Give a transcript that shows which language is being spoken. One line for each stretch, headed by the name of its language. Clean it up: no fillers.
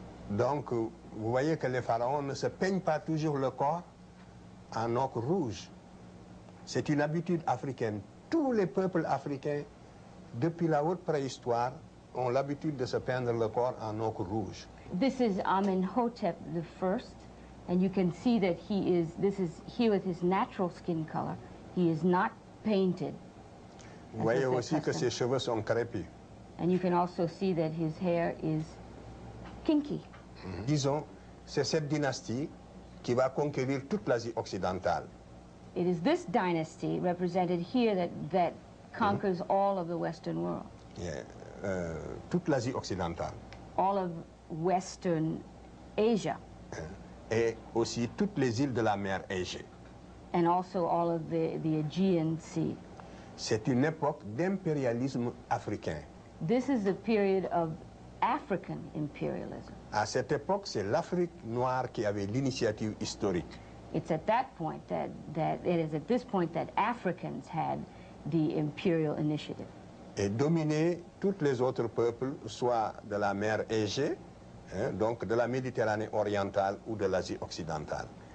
French: Donc, vous voyez que les pharaons ne se peignent pas toujours le corps en ocre rouge. C'est une habitude africaine. Tous les peuples africains, depuis la haute préhistoire, ont l'habitude de se peindre le corps en ocre rouge.
English: This is Amenhotep I, and you can see that this is here with his natural skin color. He is not painted.
French: Vous voyez aussi que ses cheveux sont crépus.
English: And you can also see that his hair is kinky.
French: Disons, c'est cette dynastie qui va conquérir toute l'Asie occidentale.
English: It is this dynasty represented here that conquers all of the Western world.
French: Yeah. Toute l'Asie occidentale.
English: All of Western Asia.
French: Et aussi toutes les îles de la mer Égée.
English: And also all of the Aegean Sea.
French: C'est une époque d'impérialisme africain.
English: This is the period of African imperialism.
French: À cette époque, c'est l'Afrique noire qui avait l'initiative historique.
English: It's at that point it is at this point that Africans had the imperial initiative.
French: Et dominer tous les autres peuples, soit de la mer Égée, donc de la Méditerranée orientale ou de l'Asie occidentale.